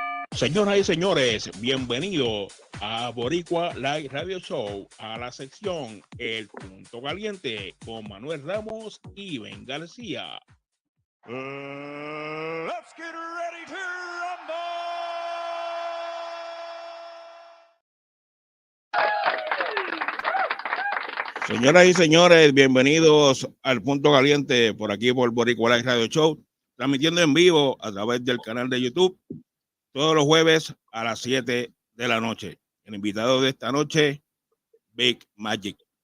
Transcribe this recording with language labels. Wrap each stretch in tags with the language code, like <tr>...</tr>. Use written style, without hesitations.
<es>Señoras y señores, bienvenidos a Boricua Live Radio Show, a la sección El Punto Caliente con Manuel Ramos y Ben García.</es> <en>Let's get ready to rumble.</en> <es>Señoras y señores, bienvenidos al Punto Caliente por aquí por Boricua Live Radio Show, transmitiendo en vivo a través del canal de YouTube todos los jueves a las 7 de la noche. El invitado de esta noche, Big Magic.</es>